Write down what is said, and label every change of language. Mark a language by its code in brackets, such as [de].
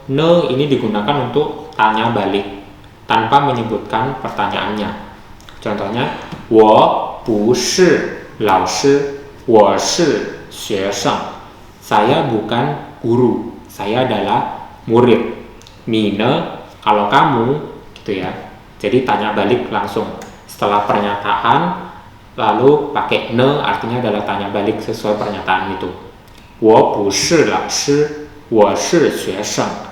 [id] Ne ini digunakan untuk tanya balik tanpa menyebutkan pertanyaannya. Contohnya, [zh] 我不是老师, 我是学生. [id] Saya bukan guru, saya adalah murid. [zh] 你呢? [id] Kalau kamu, gitu ya. Jadi tanya balik langsung. Setelah pernyataan, lalu pakai ne artinya adalah tanya balik sesuai pernyataan itu. [zh] 我不是老师, 我是学生.